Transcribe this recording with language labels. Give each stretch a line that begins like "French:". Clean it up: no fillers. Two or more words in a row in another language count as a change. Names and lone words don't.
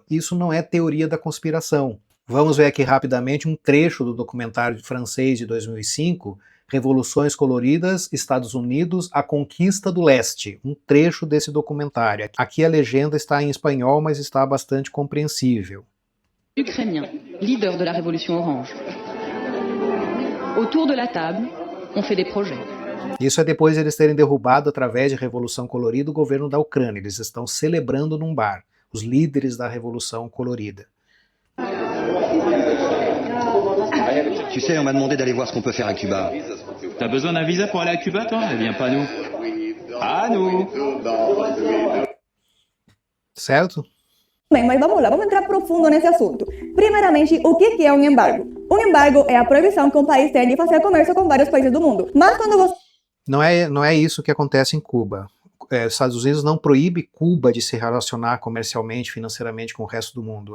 Portuguese: Isso não é teoria da conspiração. Vamos ver aqui rapidamente um trecho do documentário francês de 2005, Revoluções Coloridas, Estados Unidos, a Conquista do Leste. Um trecho desse documentário. Aqui a legenda está em espanhol, mas está bastante compreensível.
French: Ukrainien, leader de la Révolution Orange. Autour de la table, on fait des projets.
Portuguese: Isso é depois de eles terem derrubado, através de Revolução Colorida, o governo da Ucrânia. Eles estão celebrando num bar, os líderes da Revolução Colorida.
French: Tu sais, on m'a demandé d'aller voir ce qu'on peut faire à Cuba. T'as besoin d'un visa pour aller à Cuba, toi? Eh bien, pas nous. Ah, nous.
Portuguese: Certo? Bem, mas vamos lá, vamos entrar profundo nesse assunto. Primeiramente, o que é um embargo? Um embargo é a proibição que um país tem de fazer comércio com vários países do mundo. Mas quando você... Não é isso que acontece em Cuba. Os Estados Unidos não proíbe Cuba de se relacionar comercialmente, financeiramente com o resto do mundo.